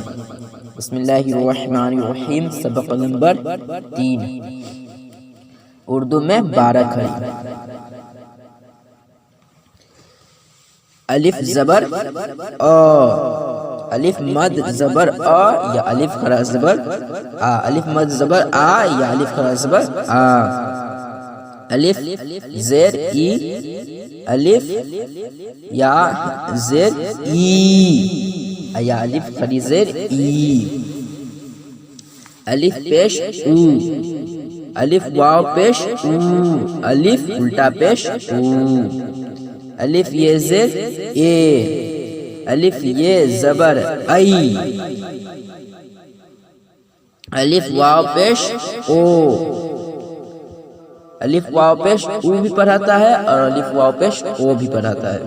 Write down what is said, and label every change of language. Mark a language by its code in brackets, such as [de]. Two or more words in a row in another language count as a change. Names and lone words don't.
[ar] بسم اللہ الرحمن الرحیم، [ur] سبق نمبر 3، اردو میں 12 کھڑی۔ الف زبر آ، الف مد زبر آ یا الف کھڑا زبر آ، الف مد زبر آ یا الف کھڑا زبر آ، الف زیر ای، الف یا زیر ای یا الف کھڑی زیر ای، الف پیش او، الف واو پیش او، الف الٹا پیش او، الف یہ زیر اے، الف یہ زبر ای، الف واو پیش او، الف واو پیش او بھی پڑھاتا ہے اور الف واو پیش او بھی پڑھاتا ہے۔